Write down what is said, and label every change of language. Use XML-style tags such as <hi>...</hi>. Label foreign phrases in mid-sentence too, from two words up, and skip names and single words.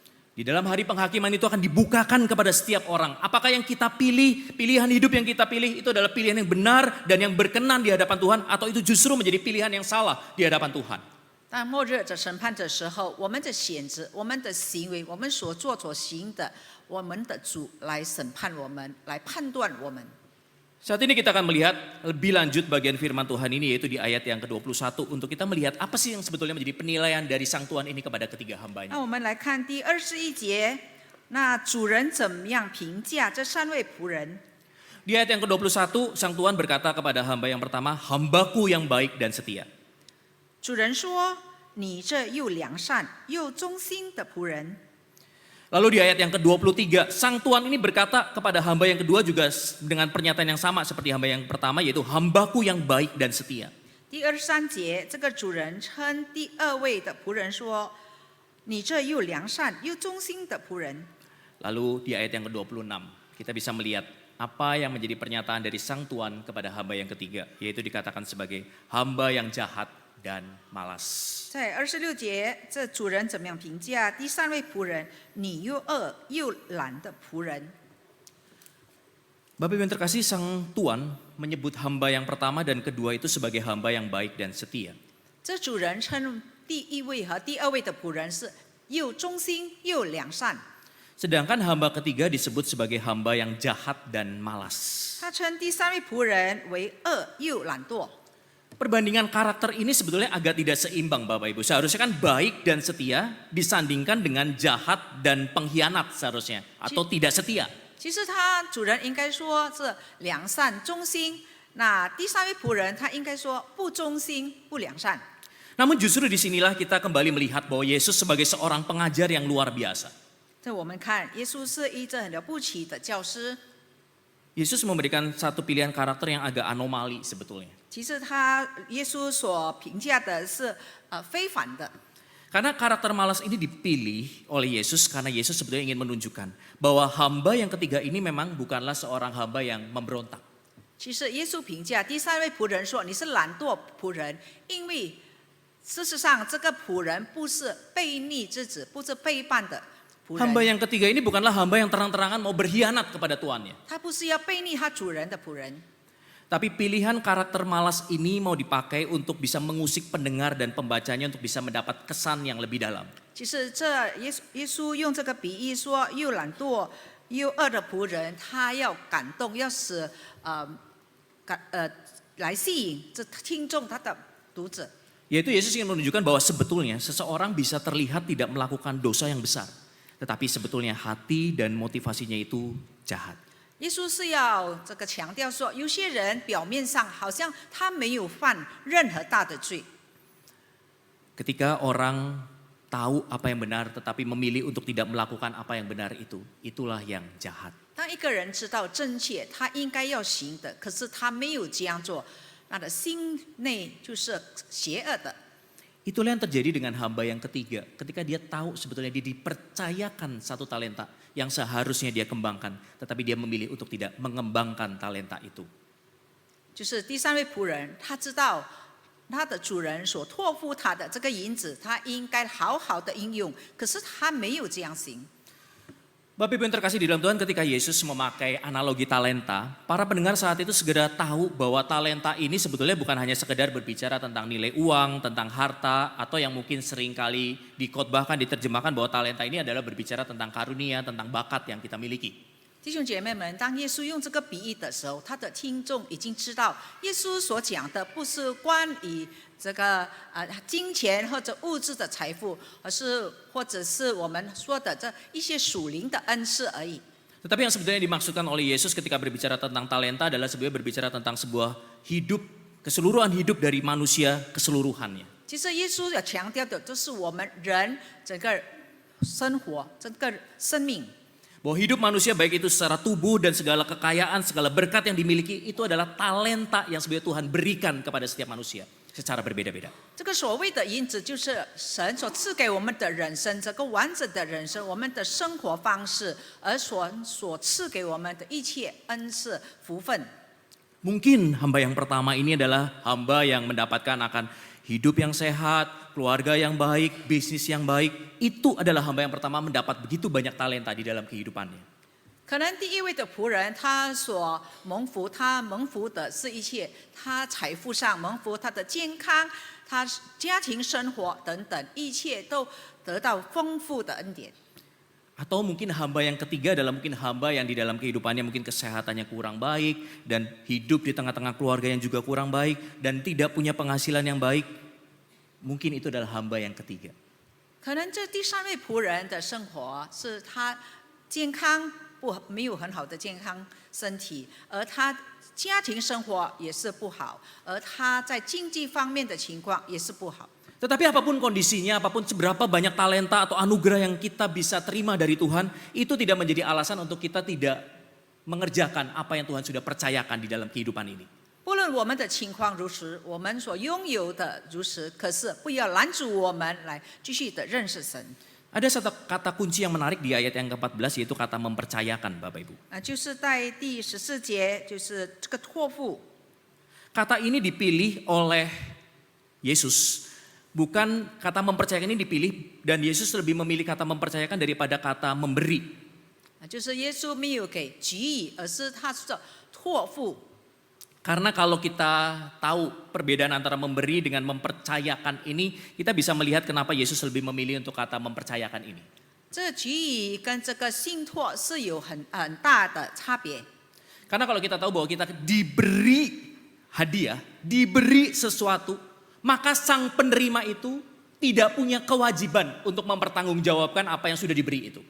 <id>Di dalam hari penghakiman itu akan dibukakan kepada setiap orang. Apakah yang kita pilih, pilihan hidup yang kita pilih itu adalah pilihan yang benar dan yang berkenan di hadapan Tuhan, atau itu justru menjadi pilihan yang salah di hadapan Tuhan.</id> <zh>当末日的审判的时候，我们的选择、我们的行为、我们所做所行的，我们的主来审判我们，来判断我们。</zh> <id>Saat ini kita akan melihat lebih lanjut bagian firman Tuhan ini, yaitu di ayat yang ke-21, untuk kita melihat apa sih yang sebetulnya menjadi penilaian dari sang Tuan ini kepada ketiga</id> <zh>那</zh> <id>hambanya.</id> <zh>我们来看第21节，那主人怎么样评价这3位仆人？</zh> <id>Di ayat yang ke-21, sang Tuan berkata kepada hamba yang pertama, hambaku yang baik dan setia.</id> <zh>主人说：“你这又良善又忠心的仆人。”</zh> <id>Lalu di ayat yang ke-23, sang Tuan ini berkata kepada hamba yang kedua juga dengan pernyataan yang sama seperti hamba yang pertama, yaitu hambaku yang baik dan setia.</id> <zh>第23节，这个主人称第2位的仆人说：“你这又良善又忠心的仆人。”</zh> <id>Lalu di ayat yang ke-26, kita bisa melihat apa yang menjadi pernyataan dari sang Tuan kepada hamba yang ketiga, yaitu dikatakan sebagai hamba yang jahat dan malas.</id> <zh>在26节，这主人怎么样评价第3位仆人？你又恶又懒的仆人。</zh> <id>Bapak Ibu yang terkasih, sang Tuan menyebut hamba yang pertama dan kedua itu sebagai hamba yang baik dan setia.</id> <zh>这主人称第1位和第2位的仆人是又忠心又良善，</zh> <id>Sedangkan hamba ketiga disebut sebagai hamba yang jahat dan malas.</id> <zh>他称第3位仆人为恶又懒惰。</zh> <id>Perbandingan karakter ini sebetulnya agak tidak seimbang Bapak Ibu. Seharusnya kan baik dan setia disandingkan dengan jahat dan pengkhianat seharusnya. Atau tidak setia.</id> <zh>其实他主人应该说是良善忠心，那第3位仆人他应该说不忠心不良善。</zh> <id>Namun justru disinilah kita kembali melihat bahwa Yesus sebagai seorang pengajar yang luar biasa.</id> <zh>这我们看耶稣是一个很了不起的教师，</zh> <id>Yesus memberikan satu pilihan karakter yang agak anomali sebetulnya.</id> <zh>其实耶稣所评价的是非凡的。</zh> <id>Karena karakter malas ini dipilih oleh Yesus karena Yesus sebetulnya ingin menunjukkan bahwa hamba yang ketiga ini memang bukanlah seorang hamba yang memberontak.</id> <zh>其实耶稣评价第3位仆人说：“你是懒惰仆人，因为事实上这个仆人不是悖逆之子，不是背叛的仆</zh> <id>Hamba</id> <zh>人，</zh> <id>yang ketiga ini bukanlah hamba yang terang-terangan mau berkhianat kepada tuannya.</id> <zh>他不是要背逆他主人的仆人，</zh> <id>Tapi pilihan karakter malas ini mau dipakai untuk bisa mengusik pendengar dan pembacanya untuk bisa mendapat kesan yang lebih dalam.</id> <zh>其实这耶稣用这个比喻说，又懒惰又恶的仆人，他要感动，要使来吸引这听众他的读者。</zh> <id>Yaitu Yesus ingin menunjukkan bahwa sebetulnya seseorang bisa terlihat tidak melakukan dosa yang besar. Tetapi sebetulnya hati dan motivasinya itu jahat.</id> <zh>耶稣是要这个强调说，有些人表面上好像他没有犯任何大的罪，</zh> <id>Ketika orang tahu apa yang benar tetapi memilih untuk tidak melakukan apa yang benar itu, itulah yang jahat.</id> <zh>当一个人知道正确，他应该要行的，可是他没有这样做，那的心内就是邪恶的。</zh> <id>Itulah yang terjadi dengan hamba yang ketiga. Ketika dia tahu sebetulnya dia dipercayakan satu talenta yang seharusnya dia kembangkan. Tetapi dia memilih untuk tidak mengembangkan talenta itu.</id> <zh>就是第三位仆人，他知道他的主人所托付他的这个银子，他应该好好的应用，可是他没有这样行。</zh> <id>Bapak Ibu yang terkasih di dalam Tuhan, ketika Yesus memakai analogi talenta, para pendengar saat itu segera tahu bahwa talenta ini sebetulnya bukan hanya sekedar berbicara tentang nilai uang, tentang harta, atau yang mungkin seringkali dikhotbahkan, diterjemahkan bahwa talenta ini adalah berbicara tentang karunia, tentang bakat yang kita miliki.</id> <zh>弟兄姐妹们，当耶稣用这个比喻的时候，他的听众已经知道，耶稣所讲的不是关于这个金钱或者物质的财富，而是或者是我们说的这一些属灵的恩赐而已。</zh> <id>Tetapi yang sebetulnya dimaksudkan oleh Yesus ketika berbicara tentang talenta adalah sebenarnya berbicara tentang sebuah hidup, keseluruhan hidup dari manusia keseluruhannya.</id> <zh>其实耶稣要强调的，就是我们人整个生活、整个生命。</zh> <id>Bahwa hidup manusia baik itu secara tubuh dan segala kekayaan, segala berkat yang dimiliki itu adalah talenta yang sebenarnya Tuhan berikan kepada setiap manusia secara berbeda-beda.</id> <zh>这个所谓的银子，就是神所赐给我们的人生，这个完整的人生，我们的生活方式，而所赐给我们的一切恩赐、福分。</zh> <id>Mungkin hamba yang pertama ini adalah hamba yang mendapatkan akan hidup yang sehat, keluarga yang baik, bisnis yang baik. Itu adalah hamba yang pertama mendapat begitu banyak talenta di dalam kehidupannya.</id> <zh>可能第一位的仆人，他所蒙福，他蒙福的是一切，他财富上蒙福，他的健康，他家庭生活等等，一切都得到丰富的恩典。</zh> <id>Atau mungkin hamba yang ketiga adalah mungkin hamba yang di dalam kehidupannya mungkin kesehatannya kurang baik dan hidup di tengah-tengah keluarga yang juga kurang baik dan tidak punya penghasilan yang baik. Mungkin itu adalah hamba yang ketiga.</id> <zh>可能这第三位仆人的生活是他健康没有很好的健康身体，而他家庭生活也是不好，而他在经济方面的情况也是不好。</zh> <id>Tetapi apapun kondisinya, apapun seberapa banyak talenta atau anugerah yang kita bisa terima dari Tuhan, itu tidak menjadi alasan untuk kita tidak mengerjakan apa yang Tuhan sudah percayakan di dalam kehidupan ini.</id> <zh>不论我们的情况如此，我们所拥有的如此，可是不要拦阻我们来继续的认识神。</zh> <id>Ada satu kata kunci yang menarik di ayat yang ke-14 yaitu kata mempercayakan, Bapak Ibu.</id> <zh>就是在第14节，就是这个托付。</zh> <id>Kata ini dipilih oleh Yesus. Bukan kata mempercayakan ini dipilih dan Yesus lebih memilih kata mempercayakan daripada kata memberi.</id> <zh>就是耶稣没有给给予，而是他是托付。</zh> <id>Karena kalau kita tahu perbedaan antara memberi dengan mempercayakan ini, kita bisa melihat kenapa Yesus lebih memilih untuk kata mempercayakan ini.</id> <zh>这给予跟这个信托是有很大的差别。</zh> <id>Karena kalau kita tahu bahwa kita diberi hadiah, diberi sesuatu, maka sang penerima itu tidak punya kewajiban untuk mempertanggungjawabkan apa yang sudah diberi itu.</id>